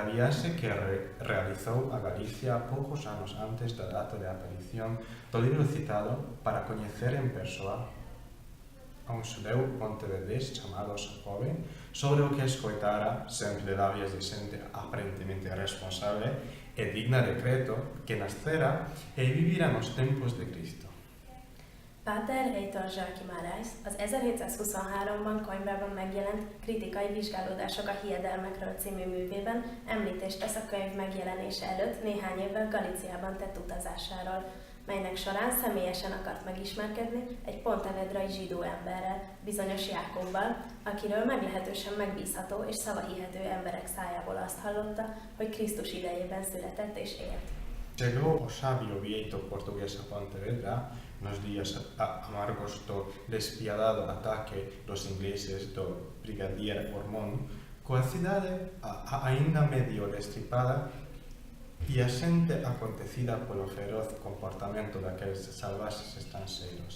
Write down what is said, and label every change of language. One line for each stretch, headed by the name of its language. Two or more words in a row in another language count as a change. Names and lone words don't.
Galician: viagem que realizou a Galícia poucos anos antes da data de aparição do livro citado para conhecer em pessoa a um judeu pontevedrés chamado Jacobin sobre o que escoitara sempre de lábios de gente aparentemente responsável e digna de credo que nascera e vivira nos tempos de Cristo.
Hungarian: Páter Heitor Joaquim Arraes az 1723-ban Coimbrában megjelent Kritikai vizsgálódások a hiedelmekről című művében említést tesz a könyv megjelenése előtt néhány évvel Galíciában tett utazásáról, melynek során személyesen akart megismerkedni egy pontevedrai zsidó emberrel, bizonyos Jákobbal, akiről meglehetősen megbízható és szavahihető emberek szájából azt hallotta, hogy Krisztus idejében született és élt.
Galician: Chegou o sábio vieito portugués a Pontevedra nos días amargos do despiadado ataque dos ingleses do brigadier Ormond, coa cidade aínda medio destripada e a xente acontecida polo feroz comportamento daqueles salvaxes estranxeiros.